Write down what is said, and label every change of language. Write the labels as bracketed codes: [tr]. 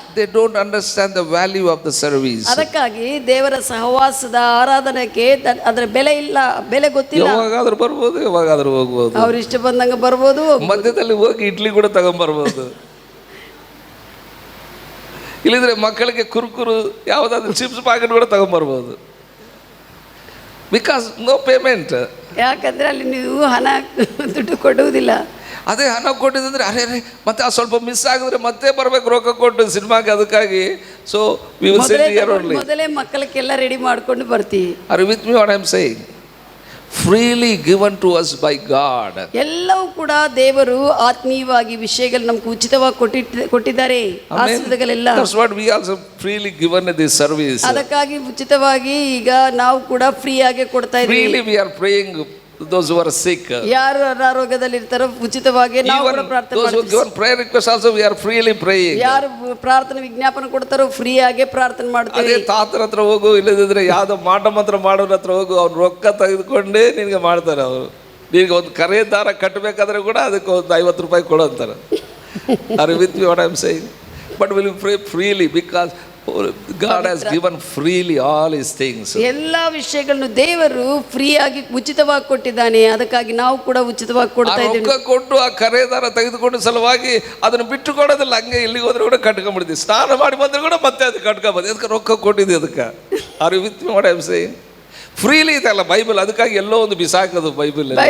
[en] They don't understand the value of the service. [kn] ಅದಕ್ಕಾಗಿ ದೇವರ ಸಹವಾಸದ ಆರಾಧನೆಗೆ ಅದರ ಬೆಲೆ ಇಲ್ಲ, ಬೆಲೆ ಗೊತ್ತಿಲ್ಲ. ಯಾವಾಗಾದ್ರೂ ಬರ್ಬೋದು, ಯಾವಾಗಾದ್ರೂ ಹೋಗ್ಬೋದು. ಅವ್ರು ಇಷ್ಟ ಬಂದಂಗೆ ಬರ್ಬೋದು, ಮಧ್ಯದಲ್ಲಿ ಹೋಗಿ ಇಡ್ಲಿ ಕೂಡ ತಗೊಂಡ್ಬರ್ಬೋದು. ಇಲ್ಲಿದ್ರೆ ಮಕ್ಕಳಿಗೆ ಕುರುಕುರು ಯಾವುದಾದ್ರೂ ಚಿಪ್ಸ್ ಪ್ಯಾಕೆಟ್ ಕೂಡ ತಗೊಂಡ್ಬರ್ಬೋದು. [en] Because no payment. [kn] ಯಾಕಂದ್ರೆ ಅಲ್ಲಿ ನೀವು ಹಣ ದುಡ್ಡು ಕೊಡುವುದಿಲ್ಲ. ಅದೇ ಹಣ ಕೊಟ್ಟಿದ್ರೆ ಅರೆ ಮತ್ತೆ ಆ ಸ್ವಲ್ಪ ಮಿಸ್ ಆಗಿದ್ರೆ ಮತ್ತೆ ಬರ್ಬೇಕು ರೊಕ್ಕ ಕೊಟ್ಟು ಸಿನಿಮಾಗೆ. [en] ಅದಕ್ಕಾಗಿ so we will sit here only. [kn] ಮೊದಲೇ ಮಕ್ಕಳಿಗೆಲ್ಲ ರೆಡಿ ಮಾಡ್ಕೊಂಡು ಬರ್ತೀವಿ. [en] Are you with me what I am saying? Freely given to us by God. [kn] ಎಲ್ಲವೂ ಕೂಡ ದೇವರು ಆತ್ಮೀಯವಾಗಿ ವಿಷಯಗಳು ನಮ್ಗೆ ಉಚಿತವಾಗಿ ಕೊಟ್ಟಿದ್ದಾರೆ. ಆಶೀರ್ವಾದಗಳೆಲ್ಲ [en] That's what we also freely given this service. [kn] ಅದಕ್ಕಾಗಿ ಉಚಿತವಾಗಿ ಈಗ ನಾವು ಕೂಡ ಫ್ರೀ ಆಗಿ ಕೊಡ್ತಾ ಇದ್ದೀವಿ. [en] Freely we are praying those who are sick. [kn] ಯಾರು ಅನಾರೋಗ್ಯದಲ್ಲಿ ಇರ್ತಾರೋ ಉಚಿತವಾಗಿ ನಾವು ಕೂಡ ಪ್ರಾರ್ಥನೆ ಮಾಡ್ತೀವಿ. [en] Those who give prayer request also we are freely praying. [kn] ಯಾರು ಪ್ರಾರ್ಥನೆ ವಿಜ್ಞಾಪನೆ ಕೊಡ್ತಾರೋ ಫ್ರೀ ಆಗಿ ಪ್ರಾರ್ಥನೆ ಮಾಡ್ತೀವಿ. ಅದೇ ತಾತರ ಹತ್ರ ಹೋಗು, ಇಲ್ಲದಿದ್ರೆ ಯಾವ್ದೋ ಮಾಟ ಮಂತ್ರ ಮಾಡೋರ ಹತ್ರ ಹೋಗು, ಅವ್ರು ರೊಕ್ಕ ತೆಗೆದುಕೊಂಡೇ ನಿನಗೆ ಮಾಡ್ತಾರೆ. ಅವರು ನಿನಗೆ ಒಂದು ಕರೆ ದಾರ ಕಟ್ಟಬೇಕಾದ್ರೆ ಕೂಡ ಅದಕ್ಕೆ ಒಂದು 50 ರೂಪಾಯಿ ಕೊಡು ಅಂತಾರೆ. [en] Are you with me what I am saying? But will you pray freely because God has given freely all his things. [kn] ಎಲ್ಲ ವಿಷಯಗಳನ್ನು ದೇವರು ಫ್ರೀ ಆಗಿ ಉಚಿತವಾಗಿ ಕೊಟ್ಟಿದ್ದಾನೆ. ಅದಕ್ಕಾಗಿ ನಾವು ಕೂಡ ಉಚಿತವಾಗಿ ಕೊಡ್ತಾ ಇದ್ದೀವಿ. ರೊಕ್ಕ ಕೊಟ್ಟು ಆ ಕರೆದಾರ ತೆಗೆದುಕೊಂಡು ಸಲುವಾಗಿ ಅದನ್ನು ಬಿಟ್ಟು ಕೊಡೋದಿಲ್ಲ. ಹಂಗೆ ಇಲ್ಲಿಗೆ ಹೋದ್ರೆ ಕೂಡ ಕಟ್ಕೊಂಡ್ಬಿಡ್ತೀವಿ. ಸ್ನಾನ ಮಾಡಿ ಬಂದ್ರೆ ಕೂಡ ಮತ್ತೆ ಅದು ಕಟ್ಕೊಂಡ್ಬಂದು ಅದಕ್ಕೆ ರೊಕ್ಕ ಕೊಟ್ಟಿದ್ದೆ ಅದಕ್ಕೆ. [en] Are you with me what I am saying? Freely [kn] ಇದೆಲ್ಲ ಬೈಬಲ್. ಅದಕ್ಕಾಗಿ ಎಲ್ಲೋ ಒಂದು ಬಿಸಾಕೋದು ಬೈಬಲ್.